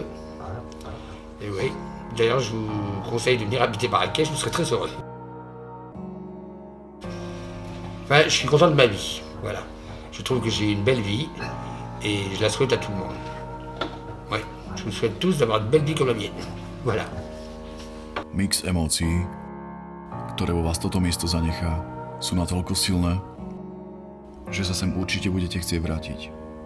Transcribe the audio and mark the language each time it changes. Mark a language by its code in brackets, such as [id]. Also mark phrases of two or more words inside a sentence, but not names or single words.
[fr] Et oui, d'ailleurs, je vous conseille de venir habiter Marrakech, vous serez très heureux. Enfin, je suis content de ma vie, voilà. Je trouve que j'ai une belle vie et je la souhaite à tout le monde. Ouais, je vous souhaite tous d'avoir une belle vie comme la mienne. Voilà. [sk] Mix emócií, ktoré vo vás toto miesto zanechá, sú natoľko silné, že sa sem určite budete chcieť vrátiť.